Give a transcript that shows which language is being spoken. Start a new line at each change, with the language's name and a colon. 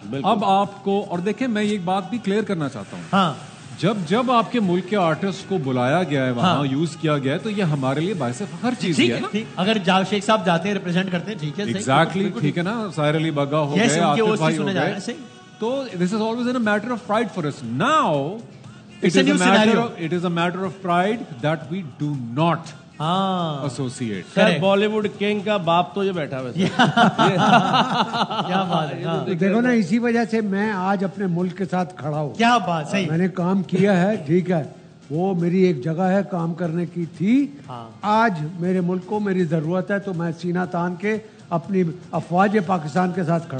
Urdu: اب آپ کو, اور دیکھیں میں ایک بات بھی کلیئر کرنا چاہتا ہوں, جب آپ کے ملک کے آرٹسٹ کو بلایا گیا ہے وہاں یوز کیا گیا ہے تو یہ ہمارے لیے باعث فخر چیز ہے نا. اگر شیخ صاحب جاتے ہیں ریپرزینٹ کرتے ہیں, ٹھیک ہے, ایگزیکٹلی ٹھیک ہے نا. ساحر علی بگا ہو گئے, عاطف بھائی ہو گئے, تو
English: This is always a matter of pride for us. Now it is a matter of pride that we do not associate.
Urdu: Sir Bali would king کا باپ تو یہ بیٹھا ہوا ہے. کیا بات ہے. دیکھو نا, اسی وجہ سے میں آج اپنے ملک کے ساتھ کھڑا ہوں. کیا بات, صحیح. میں نے کام کیا ہے, ٹھیک ہے, وہ میری ایک جگہ ہے کام کرنے کی تھی. آج میرے ملک کو میری ضرورت ہے تو میں سینہ تان کے اپنی افواج پاکستان کے ساتھ کھڑا.